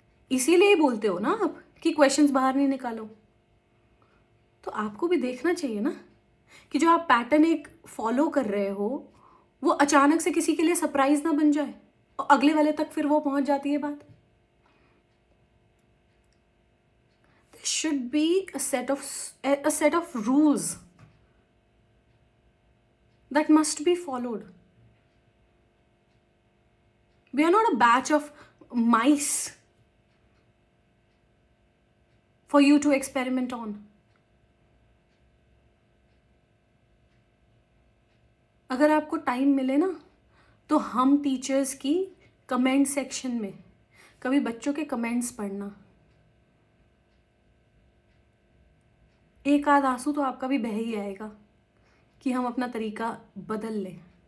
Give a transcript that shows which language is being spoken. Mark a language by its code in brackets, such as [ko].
[hi] इसीलिए ही बोलते हो ना आप कि क्वेश्चंस बाहर नहीं निकालो। तो आपको भी देखना चाहिए ना कि जो आप पैटर्न एक फॉलो कर रहे हो वो अचानक से किसी के लिए सरप्राइज ना बन जाए और अगले वाले तक फिर वो पहुंच जाती है बात। [en] There should be a set of rules that must be followed. We are not a batch of mice for you to experiment on. [hi] अगर आपको टाइम मिले ना तो हम टीचर्स की कमेंट सेक्शन में कभी बच्चों के कमेंट्स पढ़ना, एक आध आंसू तो आपका भी बह ही आएगा कि हम अपना तरीका बदल लें।